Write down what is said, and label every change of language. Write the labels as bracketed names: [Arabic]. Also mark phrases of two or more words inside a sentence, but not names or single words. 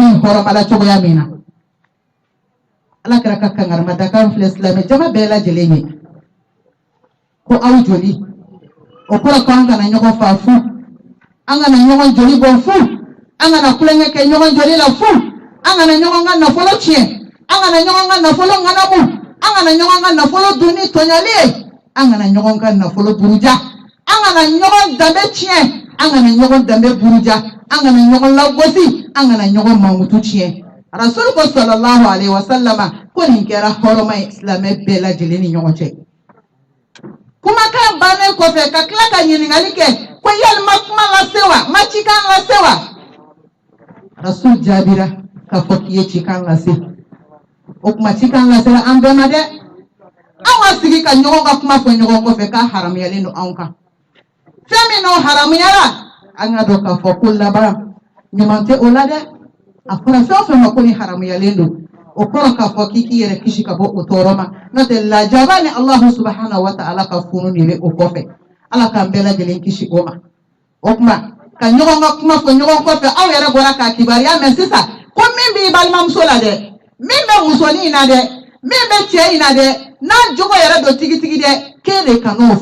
[Bambara] in horomala cogoya min na ala kira ka kangarmada kan filɛ silamɛ jama bɛɛ lajɛlen ye ko aw joli o kɔrɔ ko an kana ɲɔgɔn fa fu an kana ɲɔgɔn joli bɔ fu an kana kulonkɛ kɛ ɲɔgɔn joli la fu an kana ɲɔgɔn ka nafolo tiɲɛ an kana ɲɔgɔn ka nafolo ŋanamu an kana ɲɔgɔn ka nafolo dun ni tɔɲɔli ye an kana ɲɔgɔn ka nafolo buruja an kana ɲɔgɔn danbe tiɲɛ an kana ɲɔgɔn danbe buruja an kana ɲɔgɔn lagosi an kana ɲɔgɔn mankutu tiɲɛ rasul ko [Arabic] صلى الله عليه وسلم [Bambara] ko nin kɛra hɔrɔma ye silamɛ bɛɛ lajɛlen ni ɲɔgɔn cɛ kumakan bannen kɔfɛ ka tila ka ɲininkali kɛ ko yalima kuma lase wa ma cikan lase wa rasul jaabira k'a fɔ k'i ye cikan lase o kuma cikan lasera an bɛɛ ma dɛ an ka sigi ka ɲɔgɔn ka kuma fɔ ɲɔgɔn kɔfɛ k'a haramuyalen don anw kan fɛn min n'o haramuyara an ka dɔn k'a fɔ ko laban ɲuman tɛ o la dɛ a fɔra fɛn o fɛn ma ko ni haramuyalen don o kɔrɔ k'a fɔ k'i k'i yɛrɛ kisi ka bɔ o tɔɔrɔ ma n'o tɛ lajaba ni [Arabic] الله سبحانه وتعالى [Bambara] ka funu de bɛ o kɔfɛ ala k'an bɛɛ lajɛlen kisi o ma o kuma ka ɲɔgɔn ka kuma fɔ ɲɔgɔn kɔfɛ aw yɛrɛ bɔra k'a kibariya mɛn sisan ko min b'i balimamuso la dɛ min bɛ musonin in na dɛ min bɛ cɛ in na dɛ n'a jogo yɛrɛ don tigitigi dɛ k'e de ka n'o